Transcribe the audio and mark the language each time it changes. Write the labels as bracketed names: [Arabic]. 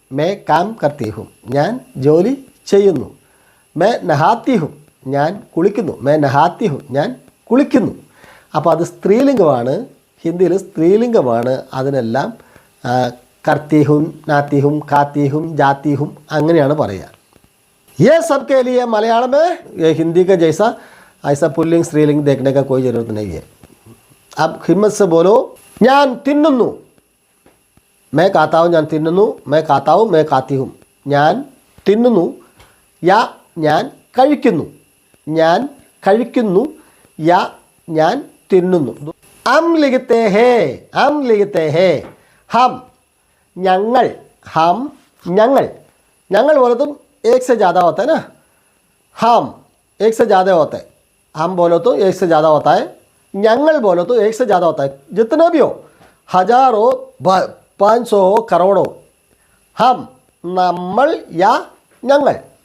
[Hindi] May calm കർത്തി ഹും, [Malayalam] ഞാൻ ജോലി ചെയ്യുന്നു. [Hindi] മേ നഹാത്തി ഹും, [Malayalam] ഞാൻ കുളിക്കുന്നു. [Hindi] മേ നഹാത്തി ഹും, [Malayalam] ഞാൻ കുളിക്കുന്നു. അപ്പോൾ അത് സ്ത്രീലിംഗമാണ്, ഹിന്ദിയിൽ സ്ത്രീലിംഗമാണ്. അതിനെല്ലാം [Hindi] കർത്തിഹും, നാത്തിഹും, കാത്തിഹും, ജാത്തിഹും [Malayalam] അങ്ങനെയാണ് പറയുക. [Hindi] ये सब के लिए मलयालम में ये हिंदी का जैसा ऐसा पुल्लिंग स्त्रीलिंग देखने का कोई ज़रूरत नहीं है. अब हिम्मत से बोलो, [Malayalam] ഞാൻ തിന്നുന്നു. [Hindi] मैं खाता हूँ, ഞാൻ തിന്നുന്നു. मैं खाता हूँ, मैं खाती हूँ. [Malayalam] ഞാൻ തിന്നുന്നു. യാ, ഞാൻ കഴിക്കുന്നു. ഞാൻ കഴിക്കുന്നു. യാ, ഞാൻ തിന്നുന്നു. [Hindi] हम लिखते हैं, हम लिखते हैं. हम, ഞങ്ങൾ. हम, ഞങ്ങൾ. ഞങ്ങൾ बोलो तुम एक से ज़्यादा होता है ना. हम एक से ज़्यादा होता है. हम बोलो तो एक से ज़्यादा होता है. ഞങ്ങൾ बोलो तो एक से ज़्यादा होता है. जितना भी हो, 1000 हो, 500 हो, करोड़ हो. हम, [Malayalam] നമ്മൾ, [Hindi] या [Malayalam] ഞങ്ങൾ.